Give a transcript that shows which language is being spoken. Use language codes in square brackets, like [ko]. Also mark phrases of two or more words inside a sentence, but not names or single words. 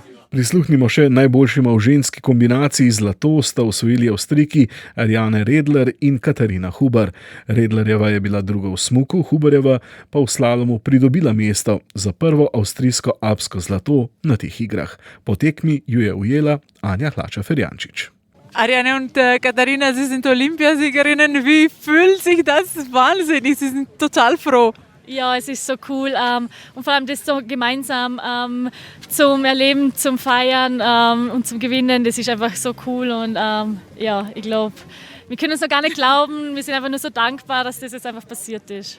[sl] Prisluhnimo še najboljšima v ženski kombinaciji. Zlato sta osvojili Avstrijki Ariane Redler in Katarina Huber. Redlerjeva je bila druga v smuku, Huberjeva pa v slalomu pridobila mesto za prvo avstrijsko alpsko zlato na teh igrah. Po tekmi ju je ujela Anja Hlača-Ferjančič. [de] Ariane und Katharina, Sie sind Olympiasiegerinnen. Wie fühlt sich das wahnsinnig? Sie sind total froh. Ja, es ist so cool und vor allem das so gemeinsam zum Erleben, zum Feiern und zum Gewinnen, das ist einfach so cool und ja, ich glaube, wir können es noch gar nicht glauben, wir sind einfach nur so dankbar, dass das jetzt einfach passiert ist.